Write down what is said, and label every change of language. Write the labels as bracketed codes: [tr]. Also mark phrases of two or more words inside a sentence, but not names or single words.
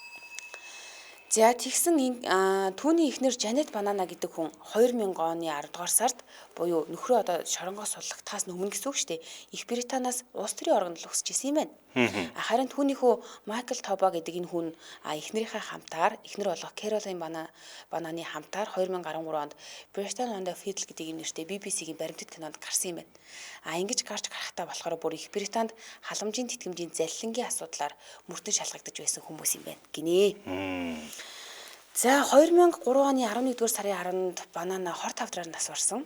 [mn] За тэгсэн түүний эхнэр Жанет Банана гэдэг хүн 2000 оны 10 дугаар сард буюу нөхрөө одоо шоронгоос суллагтахаас өмнө гэсэн үг шүү дээ. Их Британаас улс төрийн оргонд өсөж исэн юм байна. Харин түүнийхөө Майкл Тоба гэдэг энэ хүн эхнэрийнхээ хамтаар эхнэр болох Кэролайн Бананы хамтаар 2013 онд Британи [en] on the Fiddle [mn] гэдэг нэртэй BBC-гийн баримтат кинонд гарсан юм байна. Ингэж гарч гарахтаа болохоор бүр Их Британд халамжийн тэтгэмжийн залилангийн асуудлаар мөртөн шалгагдаж байсан хүмүүс юм байна гинэ. За 2003 оны 11-р сарын 10-нд Банана хорт хавдраар нас барсан.